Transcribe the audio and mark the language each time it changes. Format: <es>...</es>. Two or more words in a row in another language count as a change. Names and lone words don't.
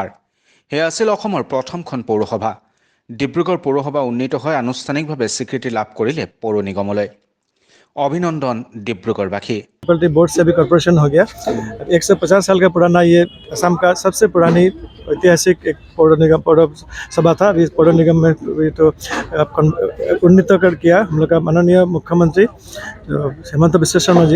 <as>সেয়া আছিল অসমৰ প্ৰথমখন পৌৰসভা। ডিব্ৰুগড় পৌৰসভা উন্নীত হৈ আনুষ্ঠানিকভাৱে স্বীকৃতি লাভ কৰিলে পৌৰ নিগমলৈ।</as> <hi>अभिनंदन डिब्रूगढ़वासी। बोर्ड से भी कॉर्पोरेशन हो गया। 150 साल का पुराना ये असम का सबसे पुरानी ऐतिहासिक एक पौर निगम पौर सभा था। अभी पौर निगम में तो उन्नीत कर किया हम लोग का माननीय मुख्यमंत्री हेमंत बिश्व शर्मा जी।</hi>